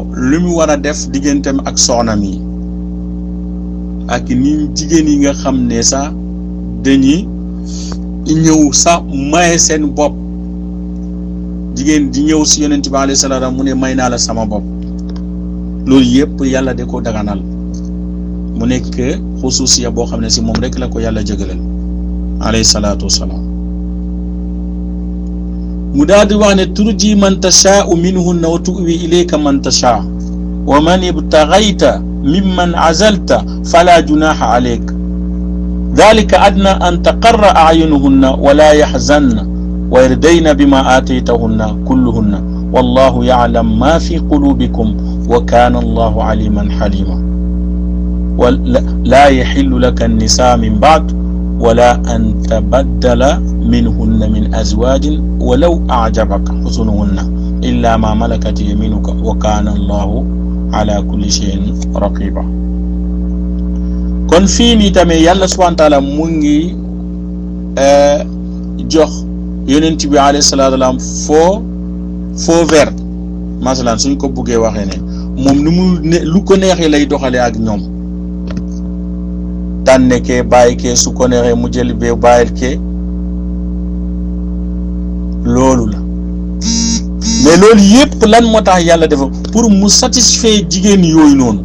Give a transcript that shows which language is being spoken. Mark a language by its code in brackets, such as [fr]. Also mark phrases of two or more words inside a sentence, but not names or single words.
[wo] lu mu war a def digganteem ak soxnaam yi ak ni jigéen yi nga xam ne sax dañuy ñëw sax maye seen bopp jigéen di ñëw ci yonent bi [ar] عليه الصلاة [wo] mu ne may naa la sama bopp loolu yëpp yàlla da ko daganal mu nekk xususiya boo xam ne ci moom rek la ko yàlla jégalal [ar] عليه الصلاة والسلام [wo] mu daal di wax ne [ar] ترجي من تشاء منهن وتؤوي إليك من تشاء ومن ابتغيت ممن عزلت فلا جناح عليك ذلك أدنى أن تقر أعينهن ولا يحزن ويرضين بما آتيتهن كلهن والله يعلم ما في قلوبكم وكان الله عليما حليما ولا يحل لك النساء من بعد ولا أن تبدل منهن من أزواج ولو أعجبك حسنهن إلا ما ملكت يمينك وكان الله على كل شيء رقيبا. [wo] kon fii nii tamit yàlla [ar] سبحانه وتعالى [wo] mu ngi jox yonent bi [ar] عليه الصلاة والسلام [wo] foo vert masalan suñ ko buggee waxee ne moom ni mu ne lu ko neexee lay doxalee ak ñoom tànne kee bàyyi kee su ko neexee mu jël bee bàyyil kee loolu la mais loolu yépp lan moo tax yàlla dafa pour mu satisfaire jigéen yooyu noonu.